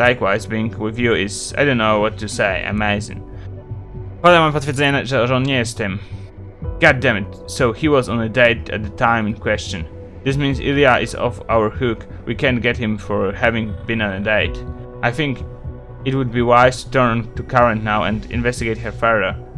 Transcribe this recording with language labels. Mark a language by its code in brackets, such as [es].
[en] Likewise, being with you is, I don't know what to say, amazing. [pl] Potem mam potwierdzenie, że on nie jest tym. [en] God damn it, so he was on a date at the time in question. This means Ilya is off our hook. We can't get him for having been on a date. I think it would be wise to turn to Karen now and investigate her further.